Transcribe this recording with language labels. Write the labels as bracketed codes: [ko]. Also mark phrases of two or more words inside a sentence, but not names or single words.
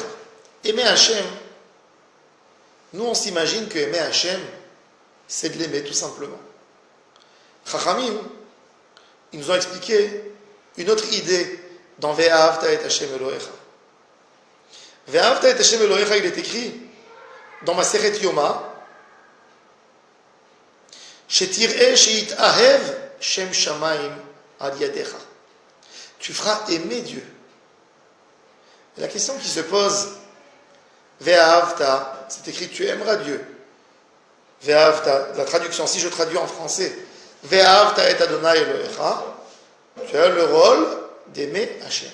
[fr] Aimer Hashem, nous on s'imagine que aimer Hashem, c'est de l'aimer tout simplement. Chachamim, ils nous ont expliqué une autre idée dans [he] ואהבת את השם אלהיך. ואהבת את השם אלהיך, [fr] il est écrit dans Masechet Yoma, [he] שתהא שיתאהב שם שמים על ידך. [fr] Tu feras aimer Dieu. Et la question qui se pose, Ve'ahavta, c'est écrit tu aimeras Dieu. Ve'ahavta, la traduction, si je traduis en français, [he] ואהבת את ה' אלהיך, [fr] tu as le rôle d'aimer Hachem.